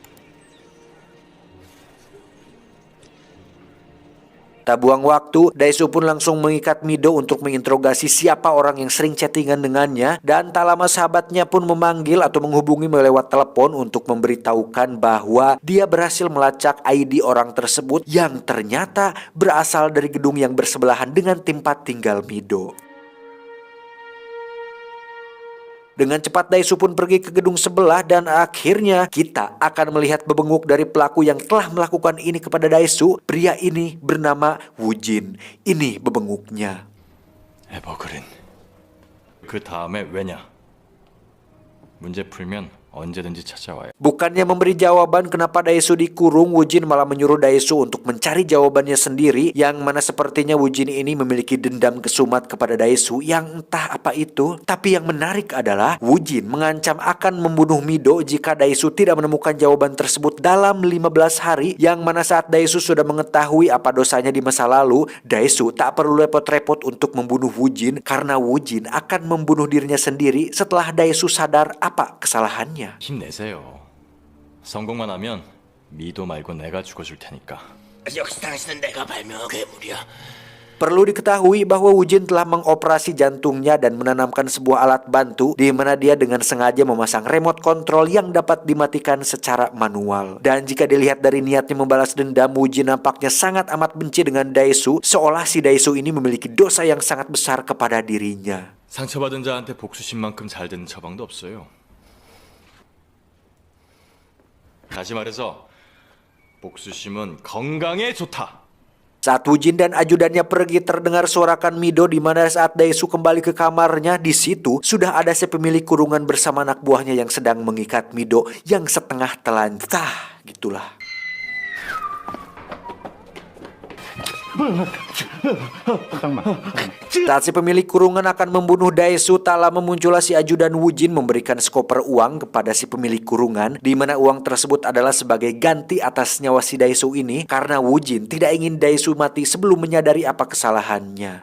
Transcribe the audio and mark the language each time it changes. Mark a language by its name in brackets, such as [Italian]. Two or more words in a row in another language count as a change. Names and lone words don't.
[Indonesian] Tak buang waktu, Daesu pun langsung mengikat Mido untuk menginterogasi siapa orang yang sering chattingan dengannya, dan tak lama sahabatnya pun memanggil atau menghubungi lewat telepon untuk memberitahukan bahwa dia berhasil melacak ID orang tersebut yang ternyata berasal dari gedung yang bersebelahan dengan tempat tinggal Mido. Dengan cepat Daesu pun pergi ke gedung sebelah dan akhirnya kita akan melihat bebenguk dari pelaku yang telah melakukan ini kepada Daesu. Pria ini bernama Woojin. Ini bebenguknya. [Korean] 에버그린. 그 다음에 왜냐? 문제 풀면 언제든지 찾아와요. [Indonesian] Bukannya memberi jawaban kenapa Daesu dikurung, Woojin malah menyuruh Daesu untuk mencari jawabannya sendiri, yang mana sepertinya Woojin ini memiliki dendam kesumat kepada Daesu yang entah apa itu. Tapi yang menarik adalah Woojin mengancam akan membunuh Mido jika Daesu tidak menemukan jawaban tersebut dalam 15 hari, yang mana saat Daesu sudah mengetahui apa dosanya di masa lalu, Daesu tak perlu repot-repot untuk membunuh Woojin karena Woojin akan membunuh dirinya sendiri setelah Daesu sadar apa kesalahannya. [Korean] 힘내세요. 성공만 하면 미도 말고 내가 죽어줄 테니까. 역시 당신은 내가 발명한 괴물이야. [Indonesian] Perlu diketahui bahwa Woojin telah mengoperasi jantungnya dan menanamkan sebuah alat bantu di mana dia dengan sengaja memasang [English] remote control [Indonesian] yang dapat dimatikan secara manual. Dan jika dilihat dari niatnya membalas dendam, Woojin nampaknya sangat amat benci dengan Daesu, seolah si Daesu ini memiliki dosa yang sangat besar kepada dirinya. [Korean] 상처받은 자한테 복수심만큼 잘 되는 처방도 없어요. 다시 말해서 복수심은 건강에 좋다. [Indonesian] Saat Woojin dan ajudannya pergi, terdengar suarakan Mido, di mana saat Daesu kembali ke kamarnya, di situ sudah ada si pemilik kurungan bersama anak buahnya yang sedang mengikat Mido yang setengah telanjang. Gitulah. Saat si pemilik kurungan akan membunuh Daesu, tak lama muncullah si ajudan Woojin memberikan sekoper uang kepada si pemilik kurungan, di mana uang tersebut adalah sebagai ganti atas nyawa si Daesu ini, karena Woojin tidak ingin Daesu mati sebelum menyadari apa kesalahannya.